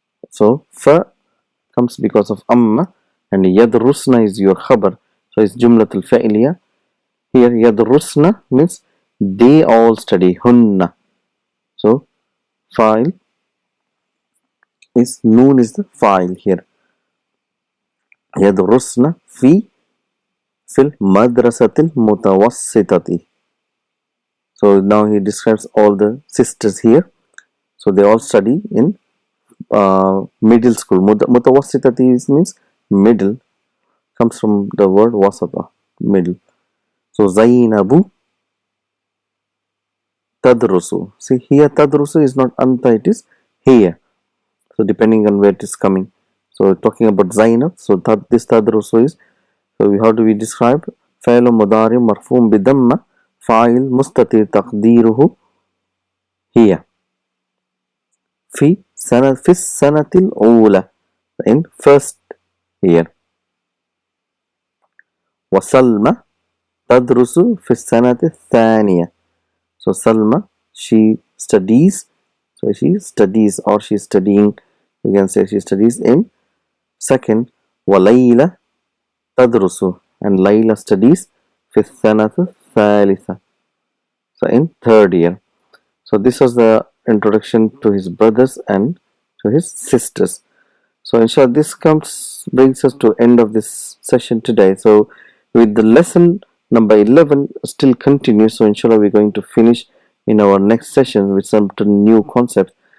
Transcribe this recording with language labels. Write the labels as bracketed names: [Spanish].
[English] So fa comes because of amma, and يدرسن is your khabar. So it's jumlatul fa'iliya. Here يدرسن means they all study. hunna. So file is noon is the file here. [Arabic] يدرسن في المدرسة المتوسطة. [English] So now he describes all the sisters here. So they all study in middle school. Mutawassitati means middle, comes from the word wasata, middle. So Zainabu tadrusu. See here tadrusu is not anta, it is here. So depending on where it is coming. So talking about Zainab. So this tadrusu is. So how do we describe? [Arabic] فعل مضارع مرفوع بضمة فاعل مستتر تقديره هي في السنة الأولى, [English] in first year. [Arabic] وسلمى تدرس في السنة الثانية. [English] So Salma, she studies. So she studies, or she is studying. You can say she studies in second. [Arabic] وَلَيْلَ تدرس, [English] and Layla studies [Arabic] في السنة الثالثة. [English] So in third year. So this was the introduction to his brothers and to his sisters. So inshallah this brings us to end of this session today. So with the lesson number 11 still continues. So inshallah we're going to finish in our next session with some new concepts.